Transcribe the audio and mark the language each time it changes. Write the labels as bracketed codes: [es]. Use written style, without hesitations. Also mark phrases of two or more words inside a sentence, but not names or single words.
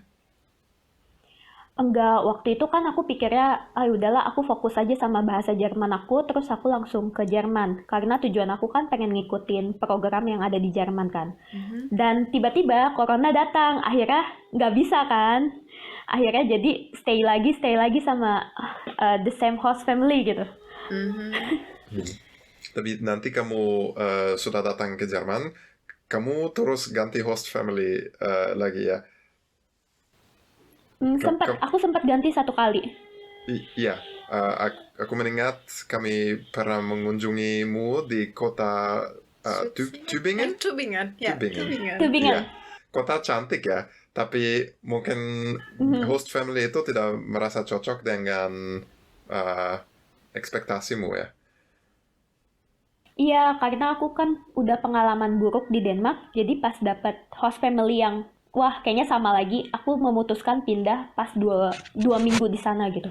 [id] Enggak, waktu itu kan aku pikirnya, ah udahlah aku fokus aja sama bahasa Jerman aku, terus aku langsung ke Jerman. Karena tujuan aku kan pengen ngikutin program yang ada di Jerman kan. Dan tiba-tiba corona datang, akhirnya nggak bisa kan. Akhirnya jadi stay lagi sama [en] the same host family [id] gitu. Tapi nanti kamu sudah datang ke Jerman, kamu terus ganti [en] host family [id] lagi ya? Kam- kam- Aku sempat ganti 1 kali. Iya, aku mengingat kami pernah mengunjungimu di kota Tübingen? Tübingen, ya, Tübingen. Tübingen. Tübingen. Iya, kota cantik ya, tapi mungkin [en] host family [id] itu tidak merasa cocok dengan ekspektasimu ya. Iya, karena aku kan udah pengalaman buruk di Denmark, jadi pas dapet [en] host family [id] yang, wah kayaknya sama lagi, aku memutuskan pindah pas dua minggu di sana gitu.